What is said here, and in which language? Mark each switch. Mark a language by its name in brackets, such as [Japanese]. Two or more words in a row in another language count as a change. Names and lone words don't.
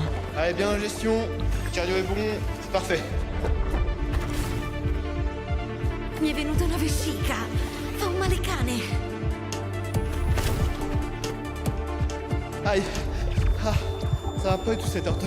[French] Allez, bien en gestion, le cardio est bon, c'est parfait. [Italian] Mi è venuta una vescica, fa un male cane. [French] Aïe, ça va pas du tout cet orteil.